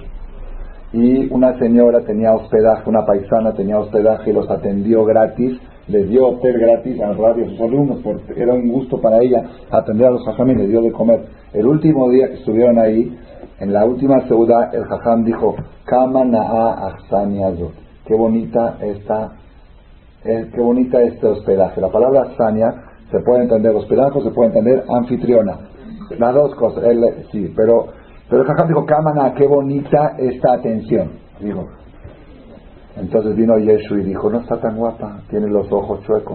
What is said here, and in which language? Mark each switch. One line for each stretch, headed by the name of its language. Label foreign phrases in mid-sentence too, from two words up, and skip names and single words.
Spanish: Y una señora tenía hospedaje, una paisana tenía hospedaje y los atendió gratis, les dio hotel gratis a Rabbi y a sus alumnos, porque era un gusto para ella atender a los Jajam y les dio de comer. El último día que estuvieron ahí, en la última seudá, el Jajam dijo,
Hebrew: כמה נאה אכסניה הזאת.
Spanish: Qué bonita este hospedaje. La palabra ahsania se puede entender hospedaje, se puede entender anfitriona. Las dos cosas, sí, pero el Jajam dijo, Cámara, qué bonita esta atención. Dijo. Entonces vino Yeshu y dijo, no está tan guapa, tiene los ojos chuecos.